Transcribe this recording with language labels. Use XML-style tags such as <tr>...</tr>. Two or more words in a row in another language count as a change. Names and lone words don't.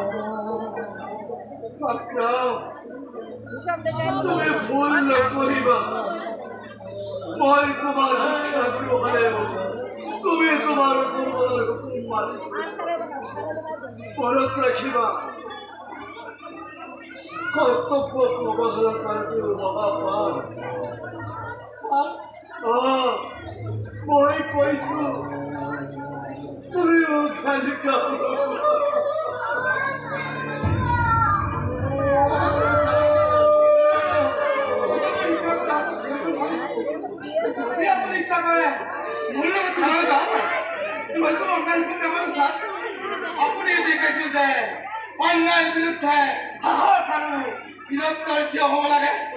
<as>তুমি ভুল নকরিবা মই তোমার শিক্ষা গ্রহণে তুমি তোমার পূর্বদার হুকুম মানিস মনত রাখিবা কর্তব্য অবহেলা করাটো মহাপাপ মই কৈছো তুমি মোক আজি ইচ্ছা করে মোৰ লগত থানা যাম মই কোনো অন্যায় কৰিব নাপাৰো ছাৰ আপুনি দেখাইছে যে অন্যায়ৰ বিৰুদ্ধে সাহস আৰু বীৰত্বৰ থিয় হ'ব লাগে</as>